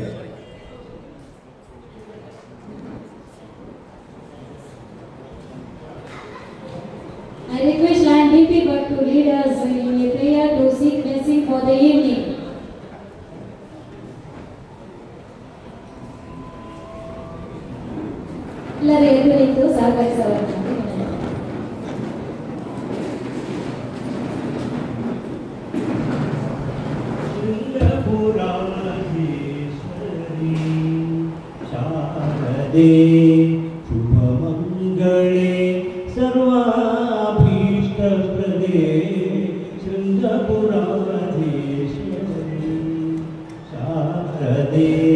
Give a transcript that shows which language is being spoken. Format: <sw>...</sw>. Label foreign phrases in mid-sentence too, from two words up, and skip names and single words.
<en>I request Lion DP Bhatt to lead us in a prayer to seek blessing for the evening.</en> <kn>ಎಲ್ಲರೂ ಎದ್ದು ನಿಂತು ಸಹಕರಿಸಬೇಕು.</kn> <sa>शुभमंगले सर्वाभीष्टप्रदे शृंगपुराधीश्वरी शारदे</sa>